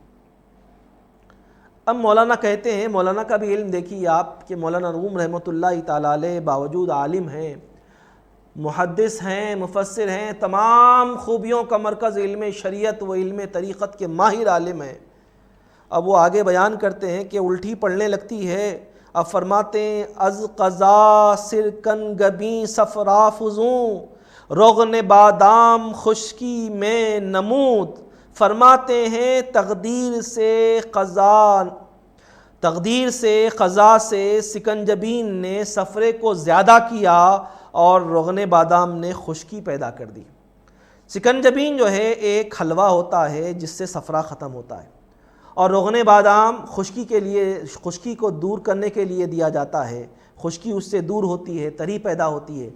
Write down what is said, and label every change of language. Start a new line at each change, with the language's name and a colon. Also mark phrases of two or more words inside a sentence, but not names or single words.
Urdu: اب مولانا کہتے ہیں، مولانا کا بھی علم دیکھیے آپ کہ مولانا روم رحمۃ اللہ تعالیٰ علیہ باوجود عالم ہیں، محدث ہیں، مفسر ہیں، تمام خوبیوں کا مرکز علم شریعت و علم طریقت کے ماہر عالم ہیں۔ اب وہ آگے بیان کرتے ہیں کہ الٹی پڑنے لگتی ہے۔ اب فرماتے ہیں،
Persian: از قضا سرکن گبیں صفرا فزوں، رغن بادام خشکی میں نمود۔
Urdu: فرماتے ہیں تقدیر سے قضا سے سکنجبین نے سفرے کو زیادہ کیا اور رغن بادام نے خشکی پیدا کر دی۔ سکنجبین جو ہے ایک حلوہ ہوتا ہے جس سے سفرہ ختم ہوتا ہے، اور رغن بادام خشکی کو دور کرنے کے لیے دیا جاتا ہے، خشکی اس سے دور ہوتی ہے، تری پیدا ہوتی ہے۔